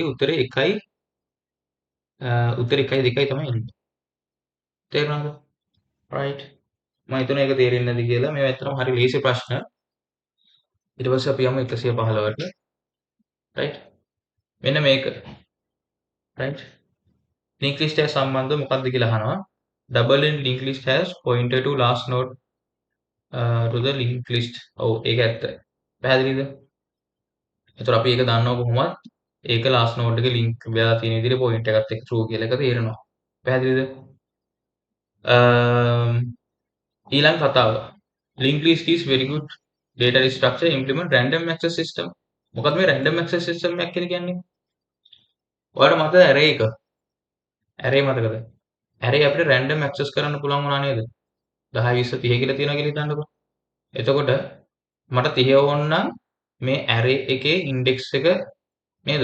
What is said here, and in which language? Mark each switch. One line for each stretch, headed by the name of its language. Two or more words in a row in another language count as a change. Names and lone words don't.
Sinhala: උත්තරේ 1යි උත්තරේ 1යි 2යි තමයි එන්නේ. තේරුණාද? right. මම හිතුවා ඒක තේරෙන්නේ නැති කියලා. මේවා ඇත්තටම හරි ලේසි ප්‍රශ්න. ඊට පස්සේ අපි යමු 115ට. right. මෙන්න මේක. right.
English: linked list
Sinhala: එක සම්බන්ධව මොකක්ද කියලා අහනවා.
English: double linked list has pointer to last node to the linked list.
Sinhala: ඔව් ඒක ඇත්ත. පැහැදිලිද? ඒතර අපි ඒක දන්නවා කොහොමද? ඒක
English: last node
Sinhala: එකේ link වෙලා තියෙන විදිහට point එකත් එක්ක true කියලා එක තේරෙනවා. පැහැදිලිද? ඊළඟ කතාව.
English: linked list is very good data structure implement random access system.
Sinhala: මොකක්ද මේ
English: random access system
Sinhala: එකක් කියලා කියන්නේ? ඔයාලට මතකද array එක? array මතකද? ඇරේ අපිට
English: random access
Sinhala: කරන්න පුළුවන් වුණා නේද? 10 20 30 කියලා තියෙනවා කියලා හිතන්නකෝ. එතකොට මට 30 ඕන නම් මේ ඇරේ එකේ ඉන්ඩෙක්ස් එක නේද?